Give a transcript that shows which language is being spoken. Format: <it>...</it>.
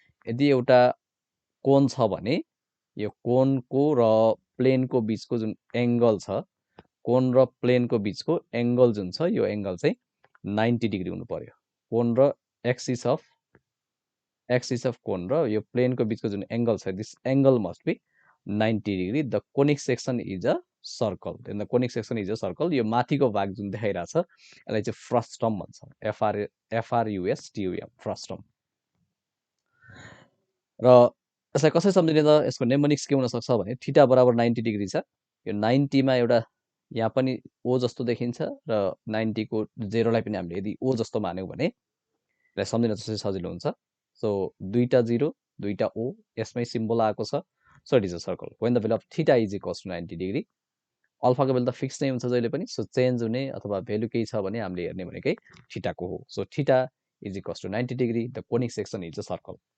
<ne>यदि एउटा कोन छ भने यो कोनको र प्लेनको बीचको जुन एंगल छ, कोन र प्लेनको बीचको एंगल जुन छ यो एंगल चाहिँ 90 डिग्री हुनु पर्यो। कोन र एक्सिस अफ कोन र यो प्लेनको बीचको जुन एंगल छ</ne> <en>This angle must be 90 degree. The conic section is a circle, then the conic section is a circle.</en> <ne>यो माथिको भाग जुन देखाइरहेको छ यसलाई चाहिँ फ्रस्टम भन्छ, FRUSTUM फ्रस्टम। र यसलाई कसरी सम्झिने त, यसको नेमोनिक्स के हुन सक्छ भने थीटा बराबर 90 डिग्री छ, यो 90 मा एउटा यहाँ पनि ओ जस्तो देखिन्छ र 90 को जेरोलाई पनि हामीले यदि ओ जस्तो मान्यौँ भने यसलाई सम्झिन चाहिँ सजिलो हुन्छ। सो दुईटा जिरो दुईटा ओ यसमै सिम्बल आएको छ,</ne> <en>So it is a circle when the value of theta is equals to 90 degree.</en> <ne>अल्फाको value त फिक्स नै हुन्छ जहिले पनि, सो चेन्ज हुने अथवा भेल्यु केही छ भने हामीले हेर्ने भनेकै थीटाको हो।</ne> <en>So theta is equals to 90 degree, the conic section is a circle.</en>